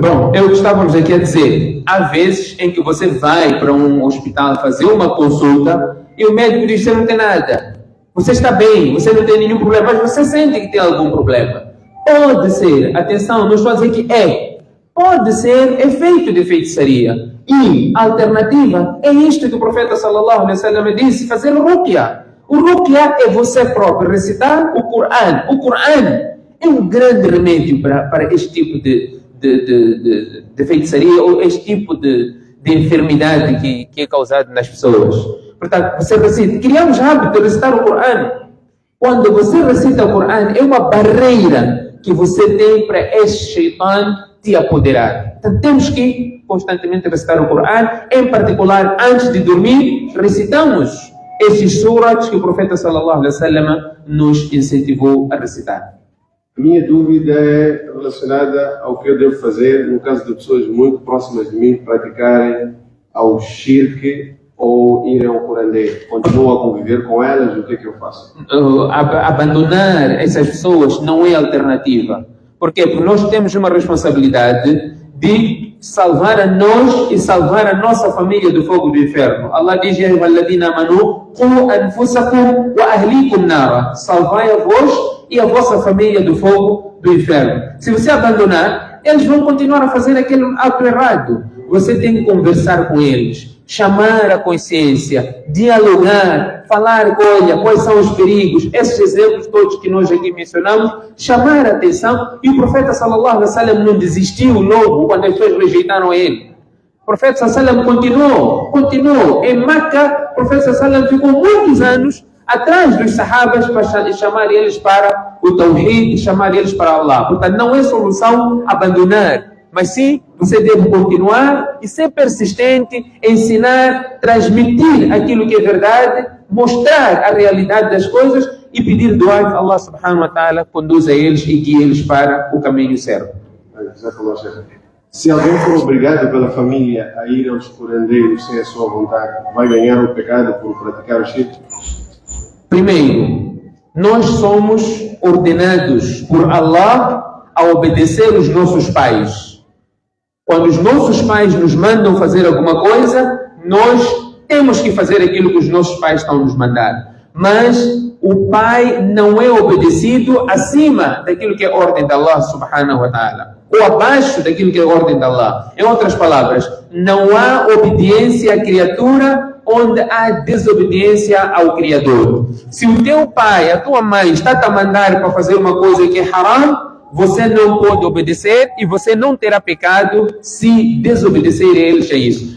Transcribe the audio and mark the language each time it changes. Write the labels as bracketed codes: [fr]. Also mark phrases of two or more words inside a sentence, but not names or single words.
[pt] Bom, é o que estávamos aqui a dizer. Há vezes em que você vai para um hospital fazer uma consulta e o médico diz: você não tem nada. Você está bem, você não tem nenhum problema, mas você sente que tem algum problema. Pode ser, atenção, não estou a dizer que é. Pode ser efeito de feitiçaria. E a alternativa é isto que o profeta [ar] صلى الله عليه وسلم [pt] disse: fazer ruqya. O ruqya é você próprio recitar o Coran. O Coran é um grande remédio para este tipo de feitiçaria ou este tipo de enfermidade que é causado nas pessoas. Portanto, você recita. Criamos hábito de recitar o Coran. Quando você recita o Coran, é uma barreira que você tem para este shaitan te apoderar. Então, temos que constantemente recitar o Coran. Em particular, antes de dormir, recitamos estes surats que o profeta [ar] صلى الله عليه وسلم [pt] nos incentivou a recitar. A minha dúvida é relacionada ao que eu devo fazer no caso de pessoas muito próximas de mim praticarem ao shirk ou irem ao curandeiro. Continuo a conviver com elas, o que é que eu faço? Abandonar essas pessoas não é alternativa. Por quê? Porque nós temos uma responsabilidade de salvar a nós e salvar a nossa família do fogo do inferno. Allah diz: [ar] يا أيها الذين آمنوا قوا أنفسكم وأهليكم نارا. [pt] Salvai a vós e a vossa família do fogo do inferno. Se você abandonar, eles vão continuar a fazer aquele ato errado. Você tem que conversar com eles, chamar a consciência, dialogar, falar: olha, quais são os perigos, esses exemplos todos que nós aqui mencionamos, chamar a atenção. E o profeta [ar] صلى الله عليه وسلم [pt] não desistiu logo quando as pessoas rejeitaram ele. O profeta [ar] صلى الله عليه وسلم [pt] continuou. Em Meca, o profeta [ar] صلى الله عليه وسلم [pt] ficou muitos anos atrás dos sahabas para chamar eles para o tawhid e chamar eles para Allah. Portanto, não é solução abandonar, mas sim você deve continuar e ser persistente, ensinar, transmitir aquilo que é verdade, mostrar a realidade das coisas e pedir dua que Allah [ar] سبحانه وتعالى [pt] conduza eles e guie eles para o caminho certo. Se alguém for obrigado pela família a ir aos curandeiros sem a sua vontade, vai ganhar o pecado por praticar o shirk? Primeiro, nós somos ordenados por Allah a obedecer os nossos pais. Quando os nossos pais nos mandam fazer alguma coisa, nós temos que fazer aquilo que os nossos pais estão nos mandando. Mas o pai não é obedecido acima daquilo que é ordem de Allah [ar] سبحانه وتعالى, [pt] ou abaixo daquilo que é ordem de Allah. Em outras palavras, não há obediência à criatura onde há desobediência ao Criador. Se o teu pai, a tua mãe está a mandar para fazer uma coisa que é haram, você não pode obedecer e você não terá pecado se desobedecer a eles a isso.